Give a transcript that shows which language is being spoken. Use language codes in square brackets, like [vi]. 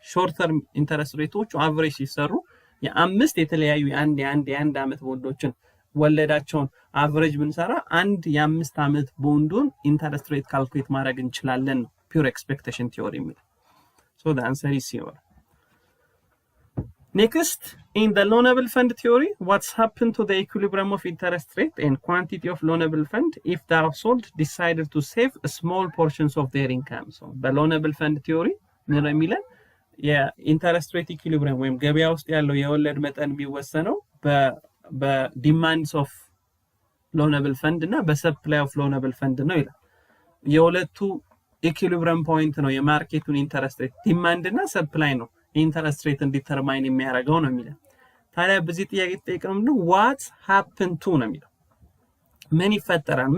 [en] short term interest [am] rateዎቹ አቨሬጅ ሲሰሩ የአምስት የተለያዩ የአንድ ዓመት ቦንዶችን ወለዳቸውን አቨሬጅ ብንሰራ አንድ የ5 ዓመት ቦንዱን ኢንተረስት ሬት ካልኩሌት ማድረግ እንችላለን ነው ፒውር ኤክስፔክቴሽን ቲዮሪ የሚል። ሶ [en] the answer is C. Next, in the loanable fund theory, what's happened to the equilibrium of interest rate and quantity of loanable fund if the household decided to save small portions of their income? So the loanable fund theory [am] ምን የሚለን የኢንተረስት ሬት ኢኩሊብሪየም ወይም ገበያ ውስጥ ያለው የወለድ መጠን የሚወሰነው በዲማንድስ ኦፍ ሎነብል ፈንድ እና በሰፕላይ ኦፍ ሎነብል ፈንድ ነው ይላል። የሁለቱ ኢኩሊብሪየም ፖይንት ነው የማርኬቱን ኢንተረስት ሬት ዲማንድ እና ሰፕላይ ነው ኢንተረስት ሬትን ዲተርማይን የሚያደርገው ነው የሚለው። ታዲያ በዚህ ጥያቄ ተጠይቀን ነው [en] what happened to [am] ነው የሚለው ምን ይፈጠራል?